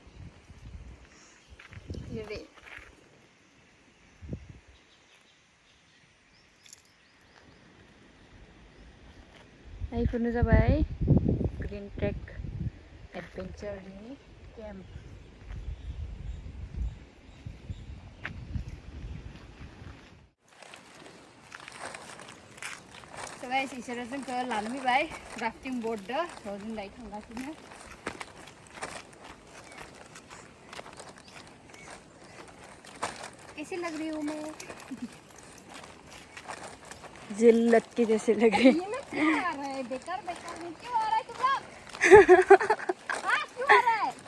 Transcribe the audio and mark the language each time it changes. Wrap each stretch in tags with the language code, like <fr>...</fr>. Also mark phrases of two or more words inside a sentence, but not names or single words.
<brx>जेरै बेफोरनो जाबाय ग्रीन ट्रेक एडभेन्चारनि केम्प गाइस इसोरो जोंखौ लानो फैबाय राफ्टिं बोर्डदो थ' जों दायो थांगासिनो</brx> <hi>कैसे लग रही हूँ मैं जिल्लत की जैसे लग रही है बेकार में क्यों आ रहा है तुम लोग हाँ क्यों आ रहा है</hi>